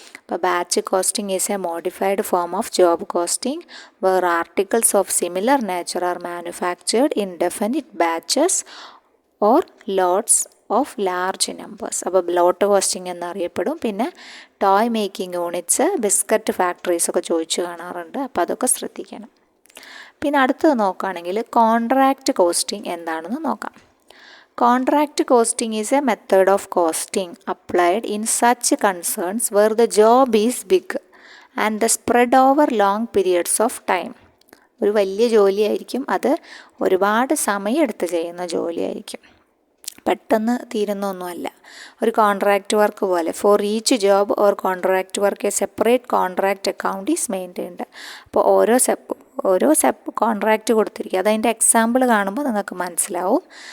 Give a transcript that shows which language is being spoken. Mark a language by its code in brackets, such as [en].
[en] അപ്പോൾ batch costing is a modified form of job costing where articles of similar nature are manufactured in definite batches or lots of large numbers. [ml] അപ്പോൾ ലോട്ട് costing എന്നറിയപ്പെടും. പിന്നെ toy making units, biscuit factories ഒക്കെ ചോദിച്ചു കാണാറുണ്ട്, അപ്പോൾ അതൊക്കെ ശ്രദ്ധിക്കണം. പിന്നെ അടുത്തത് നോക്കുകയാണെങ്കിൽ കോൺട്രാക്റ്റ് കോസ്റ്റിംഗ് എന്താണെന്ന് നോക്കാം. [en] Contract costing is a method of costing applied in such concerns where the job is big and the spread over long periods of time. [ml] ഒരു വലിയ ജോലിയായിരിക്കും, അത് ഒരുപാട് സമയമെടുത്ത് ചെയ്യുന്ന ജോലിയായിരിക്കും, പെട്ടെന്ന് തീരുന്നൊന്നുമല്ല. ഒരു കോൺട്രാക്റ്റ് വർക്ക് പോലെ [en] For each job or contract work a separate contract account is maintained. [ml] അപ്പോൾ ഓരോ കോൺട്രാക്റ്റ് കൊടുത്തിരിക്കുക. അതതിൻ്റെ എക്സാമ്പിൾ കാണുമ്പോൾ നിങ്ങൾക്ക് മനസ്സിലാവും.